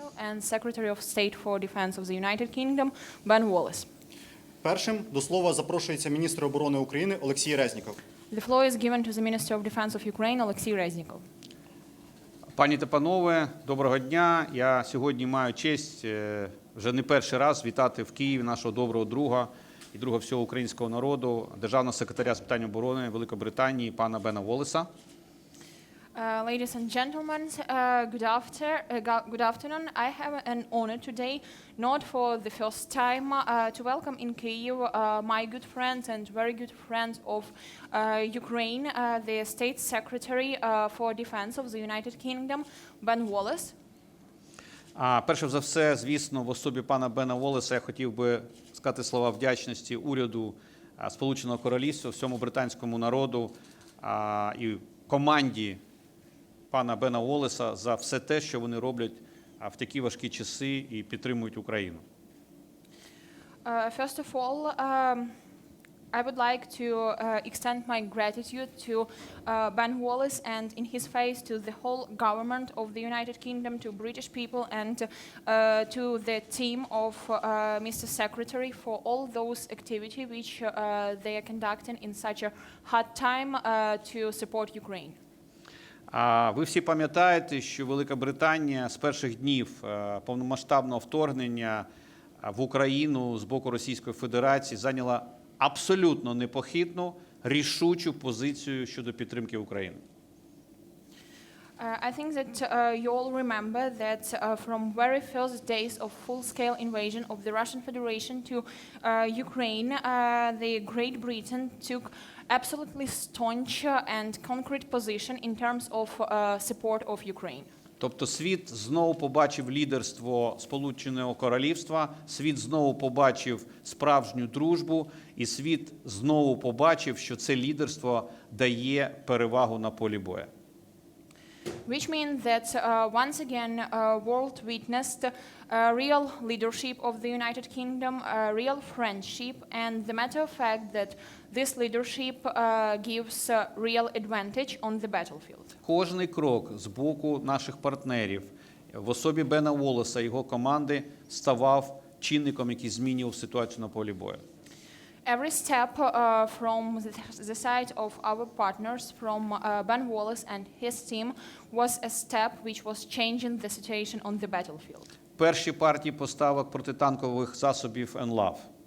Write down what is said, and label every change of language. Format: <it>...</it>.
<en>And Secretary of State for Defense of the United Kingdom, Ben Wallace.</en> <uk>Першим до слова запрошується міністр оборони України Олексій Резніков.</uk> <en>The floor is given to the Minister of Defense of Ukraine, Олексій Резніков.</en> <uk>Пані та панове, доброго дня. Я сьогодні маю честь вже не перший раз вітати в Києві нашого доброго друга і друга всього українського народу, державного секретаря з питань оборони Великої Британії пана Бена Воллеса.</uk> <en>Ladies and gentlemen, good afternoon. I have an honor today, not for the first time, to welcome in Kyiv my good friends and very good friends of Ukraine, the State Secretary for Defense of the United Kingdom, Ben Wallace.</en> <uk>Перше за все, звісно, в особі пана Бена Воллеса я хотів би сказати слова вдячності уряду Сполученого Королівства, всьому британському народу і команді пана Бена Воллеса за все те, що вони роблять в такі важкі часи і підтримують Україну.</uk> <en>First of all, I would like to extend my gratitude to Ben Wallace and in his face to the whole government of the United Kingdom, to British people and to the team of Mr. Secretary for all those activities which they are conducting in such a hard time to support Ukraine.</en> <uk>Ви всі пам'ятаєте, що Велика Британія з перших днів повномасштабного вторгнення в Україну з боку Російської Федерації зайняла абсолютно непохитну, рішучу позицію щодо підтримки України.</uk> <en>I think that you all remember that from very first days of full-scale invasion of the Russian Federation to Ukraine, the Great Britain took absolutely staunch and concrete position in terms of support of Ukraine.</en> <uk>Тобто світ знову побачив лідерство Сполученого Королівства, світ знову побачив справжню дружбу, і світ знову побачив, що це лідерство дає перевагу на полі бою.</uk> <en>Which means that once again world witnessed real leadership of the United Kingdom, real friendship, and the matter of fact that this leadership gives real advantage on the battlefield.</en> <uk>Кожний крок з боку наших партнерів в особі Бена Воллеса і його команди ставав чинником, який змінював ситуацію на полі бою.</uk> <en>Every step from the side of our partners, from Ben Wallace and his team, was a step which was changing the situation on the battlefield.</en> <uk>Перші партії поставок протитанкових засобів НЛАВ.</uk>